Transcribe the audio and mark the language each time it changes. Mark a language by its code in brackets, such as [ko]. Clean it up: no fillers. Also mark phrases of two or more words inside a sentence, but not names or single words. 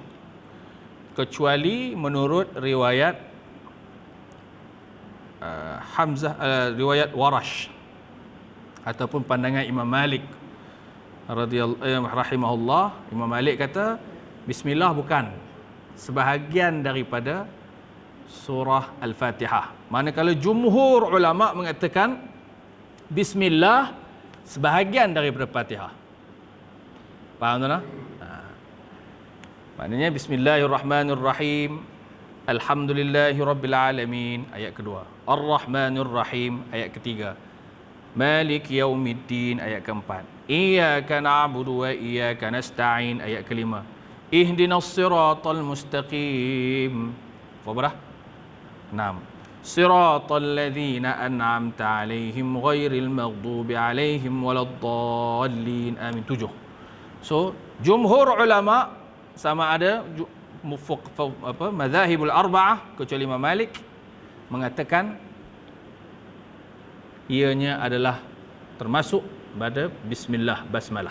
[ms] Kecuali menurut riwayat Hamzah, riwayat Warash ataupun pandangan Imam Malik, rahimahullah, Imam Malik kata bismillah bukan sebahagian daripada surah Al-Fatihah. Manakala jumhur ulama mengatakan bismillah sebahagian daripada Fatihah. Faham tak? Maknanya bismillahirrahmanirrahim, alhamdulillahirabbil ayat kedua, [ar] الرحمن الرحيم [ms] ayat ketiga, [ar] مالك يوم الدين [ms] ayat keempat, [ar] إياك نعبد وإياك نستعين [ms] ayat kelima, [ar] اهدنا الصراط المستقيم. [ms] Berapa dah? 6. [ar] صراط الذين أنعمت عليهم غير المغضوب عليهم ولا الضالين. [ms] Amin. 7. So, jumhur ulama sama ada [ar] المذاهب الأربعة [ms] kecuali Imam Malik mengatakan ianya adalah termasuk pada bismillah basmalah.